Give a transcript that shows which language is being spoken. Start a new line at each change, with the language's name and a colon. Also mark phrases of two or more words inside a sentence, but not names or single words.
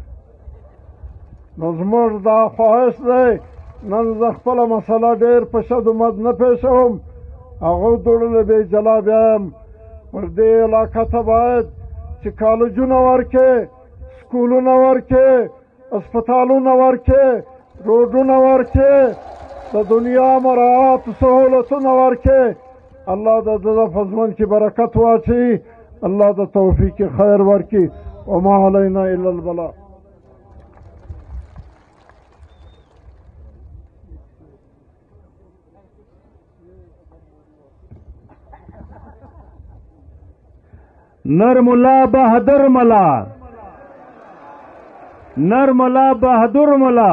Pashto: نو زموږ دا خواهش دی نن زه خپله مسله ډېر په شد و مد نه پېښوم هغه دوړله بې جلا بیایم پر دې علاقه ته باید چې کالجونه ورکې سکولونه ورکې اسپتالونه ورکې روډونه ورکې د دنیا مراعات سهولتونه ورکې. الله د ده په ژوند کې برکت واچوي. الله د توفیق خیر ورکړي.
Arabic: وما علینا الا البلاغ. نرملا بہادر ملا، نرملا بہادر ملا.